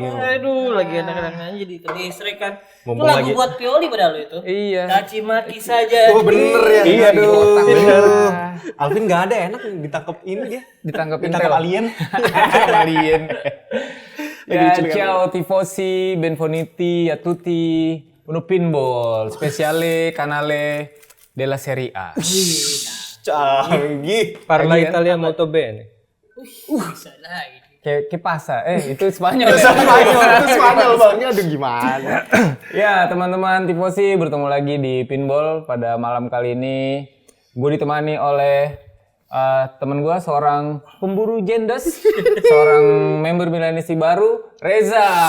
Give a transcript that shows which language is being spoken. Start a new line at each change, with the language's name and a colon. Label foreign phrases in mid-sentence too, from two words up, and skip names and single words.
Indonesian: Aduh, lagi enak-enaknya jadi listrik kan. Itu Mumpung lagu lagi- buat Pioli padahal itu. Iya. Caci maki saja. Oh bener ya. Iya Otak bener. bener. Alvin nggak ada, enak ditangkap ini dia. Ditangkap Ditangkap Intel. alien. Alien. Ya, lucu kan?
Italian: ciao tifosi, benvenuti a tutti, uno pinball, speciale canale della Serie A.
Indonesian: Canggih. Parla Lagi kan?
Italian: Italia molto bene.
Indonesian: Bisa lagi.
Spanish: Que pasa?
Indonesian: Itu Spanyol ya? Itu Spanyol bang. Aduh gimana? Ya, teman-teman tifosi, bertemu lagi di Pinball pada malam kali ini. Gue ditemani oleh teman gue, seorang pemburu jendes, seorang member Milanisti baru, Reza.